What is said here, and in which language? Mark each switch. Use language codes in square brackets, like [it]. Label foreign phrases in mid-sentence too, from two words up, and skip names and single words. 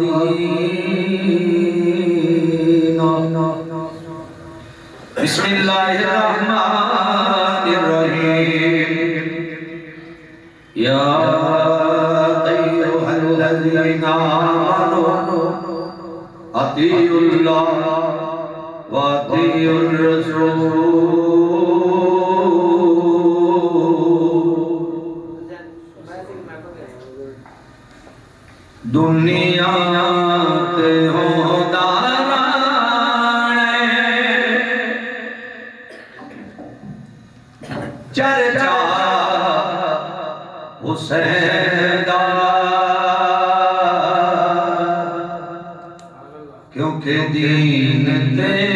[ar] دينا بسم الله الرحمن الرحيم يا أيها الذين آمنوا أطيعوا الله وأطيعوا الرسول [pa] دنیا کے چرچا حسین دا کیونکہ دین تے